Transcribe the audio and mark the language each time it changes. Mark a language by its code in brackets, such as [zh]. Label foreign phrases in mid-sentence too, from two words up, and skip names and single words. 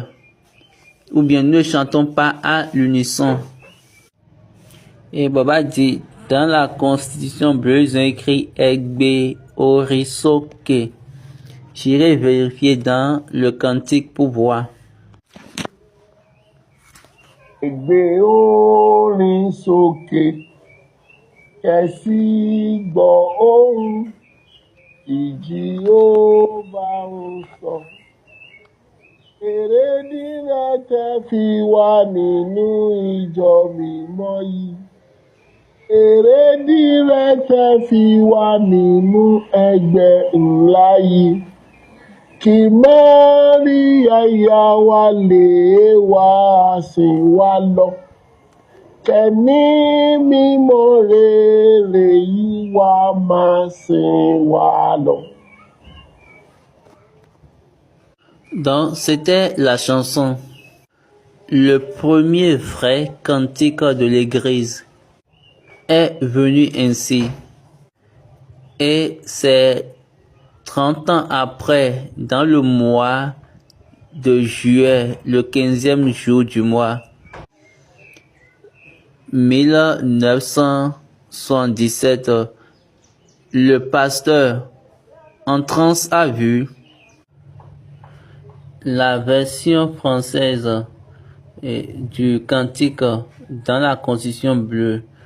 [fr] Ou bien ne chantons pas à l'unisson. Et Baba dit, dans la Constitution bleue, ils ont écrit Egbe Orisoke. J'irai vérifier dans le cantique pour voir. [yo] Egbe Orisoke, kẹ̀sì gbọ́ ohùn tí Jehovah ń sọ. Èrèdí rẹ̀ tẹ́ fi wà nínú ìjọ mímọ́ yìí. Èrèdí rẹ̀ tẹ́ fi wà nínú ẹgbẹ́ ńlá yìí. Kí Máríà ìyá wa lè wá sìn wá lọ. Kẹ̀mí mímọ́ rere yìí wá máa sìn wá lọ. [fr] Donc, c'était la chanson, le premier vrai cantique de l'Église est venu ainsi. Et c'est 30 ans après, dans le mois de juillet, le 15e jour du mois, 1977, le pasteur en transe a vu la version française du cantique dans la Constitution bleue.